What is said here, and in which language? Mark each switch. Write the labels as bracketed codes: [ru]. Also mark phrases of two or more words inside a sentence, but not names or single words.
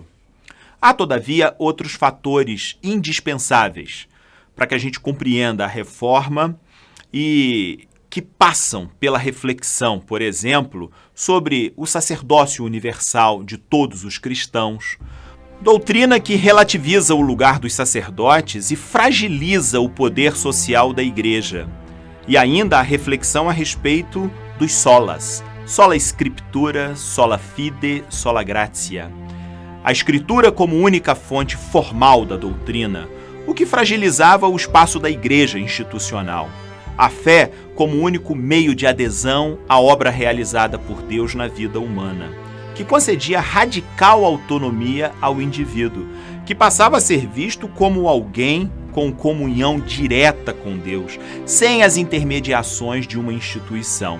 [pt] Há, todavia, outros fatores indispensáveis para que a gente compreenda a reforma e que passam pela reflexão, por exemplo, sobre o sacerdócio universal de todos os cristãos, doutrina que relativiza o lugar dos sacerdotes e fragiliza o poder social da Igreja, e ainda a reflexão a respeito dos solas, [la] sola scriptura, sola fide, sola gratia. [pt] A Escritura como única fonte formal da doutrina, o que fragilizava o espaço da Igreja institucional. A fé como único meio de adesão à obra realizada por Deus na vida humana, que concedia radical autonomia ao indivíduo, que passava a ser visto como alguém com comunhão direta com Deus, sem as intermediações de uma instituição.